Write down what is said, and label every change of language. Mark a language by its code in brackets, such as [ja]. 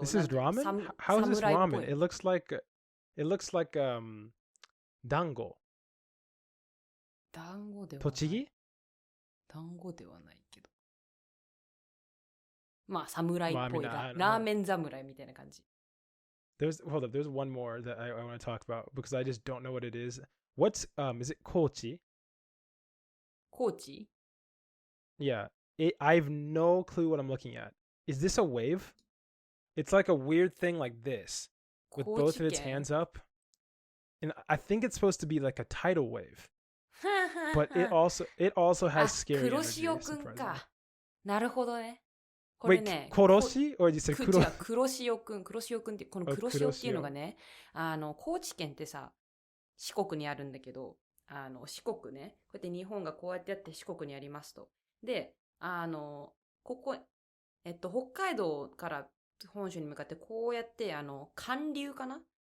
[en] This is ramen? How is this ramen? It looks like dango. [ja] 団子ではない。栃木？団子ではないけど。まあ、侍っぽい、ラーメン侍みたいな感じ。 [en] Hold up, there's one more that I want to talk about because I just don't know what it is. What's, is it Kochi? Kochi? Yeah. I have no clue what I'm looking at. Is this a wave? It's like a weird thing like this with both of its hands up. And I think it's supposed to be like a tidal wave. But it also has scary energy. [ja] 黒潮くんか。なるほどね。これね。 [en] 黒潮 or you said [ja] 黒潮くん。黒潮くんって、この黒潮っていうのがね、高知県ってさ、四国にあるんだけど、四国ね、こうやって日本がこうやってやって四国にありますと。で、ここ、北海道から本州に向かってこうやって、寒流かな？